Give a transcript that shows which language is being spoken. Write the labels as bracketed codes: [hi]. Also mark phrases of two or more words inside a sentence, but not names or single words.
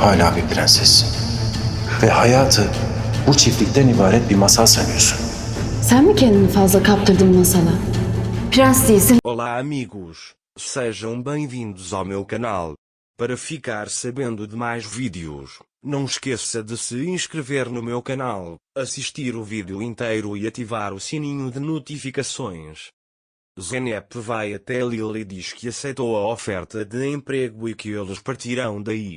[tr] hala bir prensessin. Ve hayatı bu çiftlikten ibaret bir masal sanıyorsun. Sen mi kendini fazla kaptırdın masala? Prens değilsin. [pt] Olá amigos, sejam bem-vindos ao meu canal. Para ficar sabendo de mais vídeos, não esqueça de se inscrever no meu canal, assistir o vídeo inteiro e ativar o sininho de notificações. Zeynep vai até Lil e diz que aceitou a oferta de emprego e que eles partirão daí.